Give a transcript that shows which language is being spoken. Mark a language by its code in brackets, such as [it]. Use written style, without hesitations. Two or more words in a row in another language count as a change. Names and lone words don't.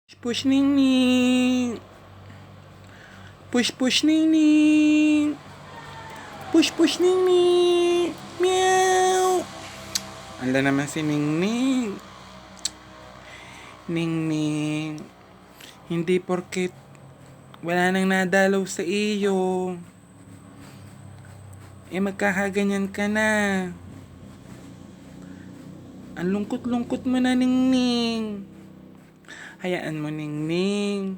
[tl] push ning ning. Push ning ning. Push ning ning. Meow. Ala naman si Ning Ning. Ning Ning. Hindi porket wala nang nadalaw sa iyo, magkakaganyan ka na. Ang lungkot-lungkot mo na, Ning Ning. Hayaan mo, Ning Ning.